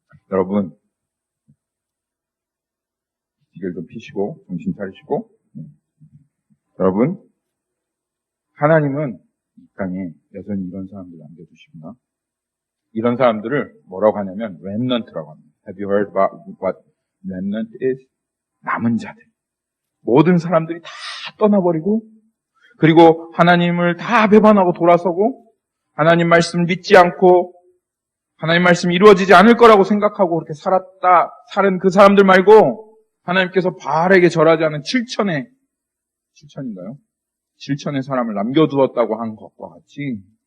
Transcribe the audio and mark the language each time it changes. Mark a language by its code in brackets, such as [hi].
[ko] 여러분, 기계를 좀 피시고 정신 차리시고 여러분, 하나님은 이 땅에 여전히 이런 사람들을 남겨두십니다. 이런 사람들을 뭐라고 하냐면 remnant라고 합니다. [en] Have you heard about what remnant is? [ko] 남은 자들. 모든 사람들이 다 떠나버리고 그리고 하나님을 다 배반하고 돌아서고 하나님 말씀 믿지 않고 하나님 말씀이 이루어지지 않을 거라고 생각하고 그렇게 살은 그 사람들 말고 하나님께서 바알에게 절하지 않은 7천의 사람을 남겨두었다고 한 것과 같이